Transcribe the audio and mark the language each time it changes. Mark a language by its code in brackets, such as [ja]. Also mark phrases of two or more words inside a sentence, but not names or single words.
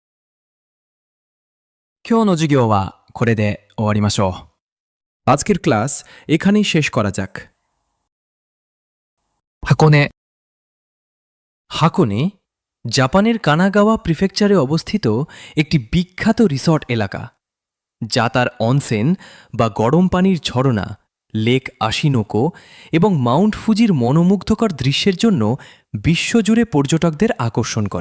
[ja] 今日の授業はこれで終わりましょう。 [bn] আজকের ক্লাস এখানেই শেষ করা যাক। [ja] 箱根、 [bn] হাকোনে জাপানের কানাগাওয়া প্রিফেকচারে অবস্থিত একটি বিখ্যাত রিসর্ট এলাকা, যা তার অনসেন বা গরম পানির ঝরনা, লেক আশিনোকো এবং মাউন্ট ফুজির মনোমুগ্ধকর দৃশ্যের জন্য বিশ্বজুড়ে পর্যটকদের আকর্ষণ করে।